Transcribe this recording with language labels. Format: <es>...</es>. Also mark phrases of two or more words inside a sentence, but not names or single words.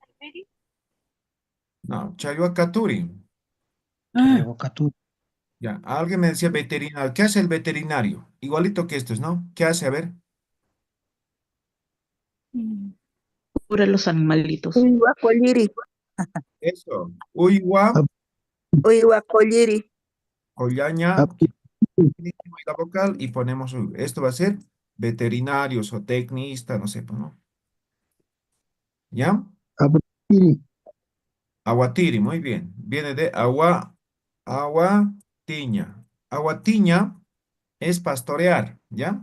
<es>No, Chayhuacaturi. Ah, Chayhuacaturi. Ya, alguien me decía veterinario. ¿Qué hace el veterinario? Igualito que estos, ¿no? ¿Qué hace? A ver. mm, Cura los animalitos. Uyhuacolliri. Eso. Uywa, Uyhuacolliri. collaña, y la vocal y ponemos esto va a ser veterinarios o tecnista, no sé, pues, ¿no? ¿Ya? Abril. Aguatiri, muy bien. Viene de agua, agua, tiña. Aguatiña es pastorear, ¿ya?</es>